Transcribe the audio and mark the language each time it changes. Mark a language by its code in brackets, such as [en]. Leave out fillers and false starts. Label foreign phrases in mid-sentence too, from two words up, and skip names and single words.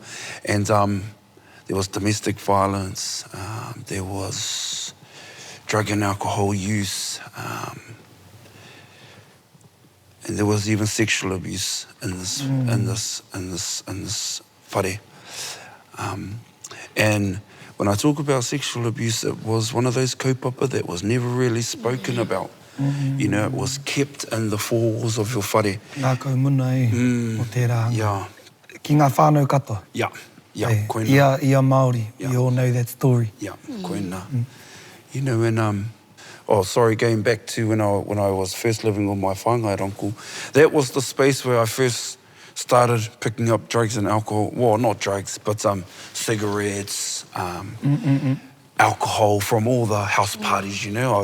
[en] And there was domestic violence, there was drug and alcohol use, and there was even sexual abuse in this whare. And when I talk about sexual abuse, it was one of those kaupapa that was never really spoken about. You know, it was kept in the four walls of your whare. [mi] Nā kau muna o tērā hanga. [en] Yeah, [mi] Ki ngā whānau katoa. [en] yeah, Hey, [mi] koina. ia Māori. [en] Yeah. We all know that story. Yeah, koina. You know, and going back to when I was first living with my whāngai uncle, that was the space where I first started picking up drugs and alcohol. Well, not drugs, but cigarettes, alcohol from all the house parties, you know.